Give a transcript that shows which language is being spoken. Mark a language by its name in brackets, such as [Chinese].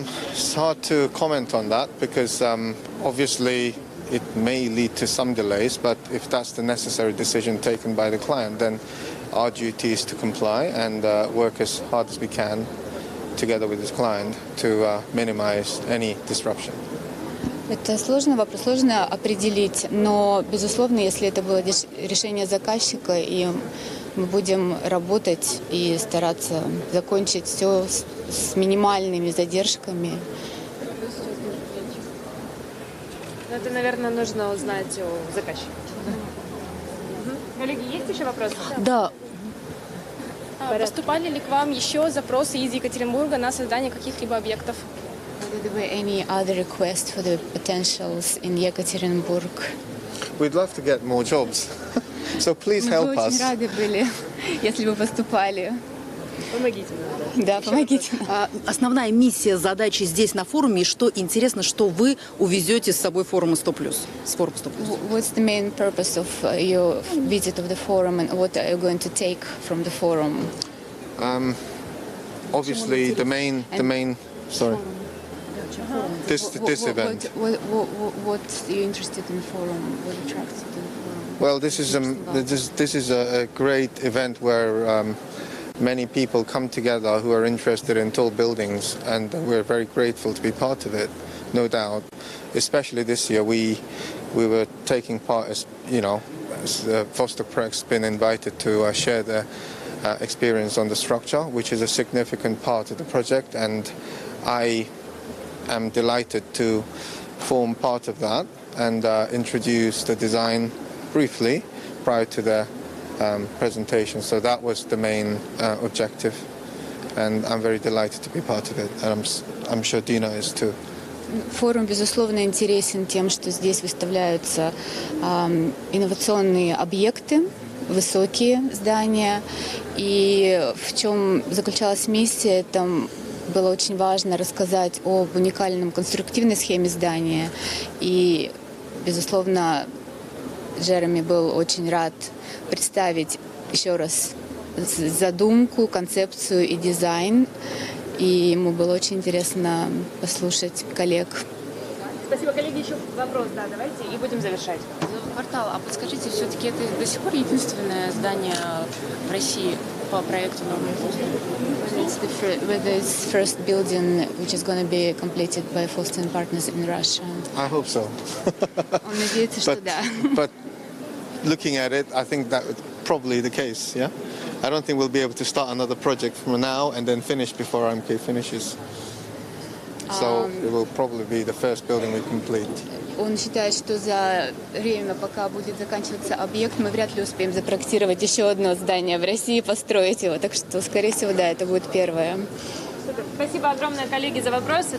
[English] It's hard to comment on that because obviously it may lead to some delays, but if that's the necessary decision taken by the client, then our duty is to comply and work as hard as we can together with this client to minimize any disruption. [Russian] Это сложный вопрос, сложно определить, но, безусловно, если это было решение заказчика, и мы будем работать и стараться закончить все с минимальными задержками. Это, наверное, нужно узнать у заказчика. Коллеги, есть еще вопросы? Да. Поступали ли к вам еще запросы из Екатеринбурга на создание каких-либо объектов? [English] Whether there were any other requests for the potentials in Yekaterinburg? We'd love to get more jobs, so please help [Russian] Мы бы очень [English] us. [Russian] рады были, если бы поступали. Помогите нам. Да, помогите. Основная миссия, задача здесь на форуме, и что интересно, что вы увезете с собой форума 100+, с форума 100+. [English] What's the main purpose of your visit of the forum, and what are you going to take from the forum? Obviously, the main. Sorry. This event. What are you interested in the forum? What attracts you to the forum? Well, this is a great event where many people come together who are interested in tall buildings, and we're very grateful to be part of it, no doubt. Especially this year, we were taking part as Vostok Projekt's been invited to share their experience on the structure, which is a significant part of the project, and I am delighted to form part of that and introduce the design briefly prior to the presentation. So that was the main objective, and I'm very delighted to be part of it, and I'm sure Dina is too. [Russian] Форум, безусловно, интересен тем, что здесь выставляются инновационные объекты, высокие здания, и в чем заключалась миссия, там было очень важно рассказать об уникальном конструктивной схеме здания. И, безусловно, Джереми был очень рад представить еще раз задумку, концепцию и дизайн. И ему было очень интересно послушать коллег. Спасибо, коллеги. Еще вопрос, да, давайте, и будем завершать. Квартал, а подскажите, все-таки это до сих пор единственное здание в России по проекту Norman Foster? [English] Whether it's first building which is going to be completed by Foster and Partners in Russia. I hope so. [Russian] Он надеется, что да. [English] But looking at it, I think that was probably the case, yeah? I don't think we'll be able to start another project from now and then finish before RMK finishes. So it will probably be the first building we complete. [Russian] Он считает, что за время, пока будет заканчиваться объект, мы вряд ли успеем запроектировать еще одно здание в России, построить его. Так что, скорее всего, да, это будет первое. Спасибо огромное, коллеги, за вопросы.